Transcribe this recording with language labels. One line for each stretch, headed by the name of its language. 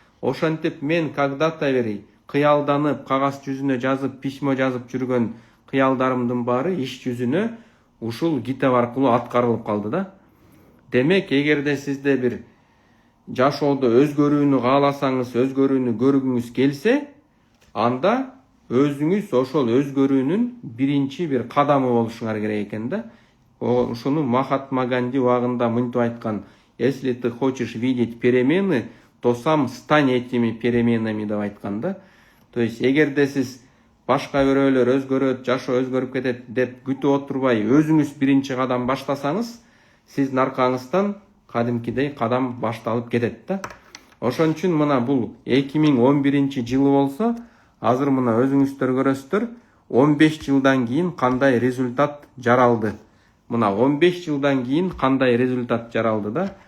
Kyrgyz: Ошентип мен когда-то бери кыялданып, кагаз жүзүнө жазып, письмо жазып жүргөн кыялдарымдын баары иш жүзүнө ушул китеп аркылуу аткарылып калды да. Демек, эгерде сизде бир жашоодо өзгөрүүнү кааласаңыз, өзгөрүүнү көргүңүз келсе, анда өзүңүз ошол өзгөрүүнүн биринчи бир кадамы болушуңар керек экен да. Ушуну Махатма Ганди убагында мынтип айткан:
Russian: если ты хочешь видеть перемены, то сам стань этими переменами
Kyrgyz: деп айткан да. То есть эгерде сиз башка бирөөлөр өзгөрөт, жашоо өзгөрүп кетет деп күтүп отурбай, өзүңүз биринчи кадам баштасаңыз, сиздин аркаңыздан кадимкидей кадам башталып кетет да. Ошон үчүн мына бул 2011 жылы болсо, азыр мына өзүңүздөр көрөсүздөр, 15 жылдан кийин кандай результат жаралды. Мына 15 жылдан кийин кандай результат жаралды да.